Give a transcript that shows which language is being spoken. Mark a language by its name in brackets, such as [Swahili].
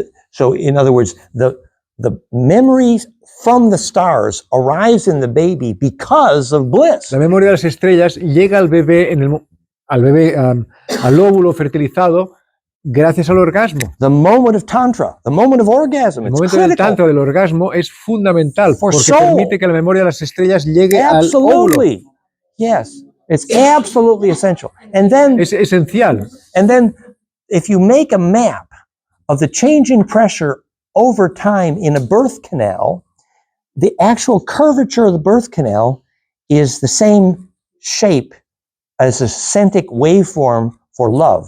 [English] So in other words, the memories from the stars arrives in the baby because of bliss. [Spanish] la memoria de las estrellas llega al bebé al óvulo fertilizado gracias al orgasmo. [English] The moment of tantra, the moment of orgasm, [Spanish] El [English] it's [Spanish] momento del [English] critical. [Spanish] tantra del orgasmo es fundamental [English] For [Spanish] porque [English] soul. [Spanish] permite que la memoria de las estrellas llegue al óvulo. [English] Absolutely. Yes. It's absolutely essential. And then [Spanish] Es esencial. [English] if you make a map of the changing pressure over time in a birth canal, the actual curvature of the birth canal is the same shape as a centric waveform for love.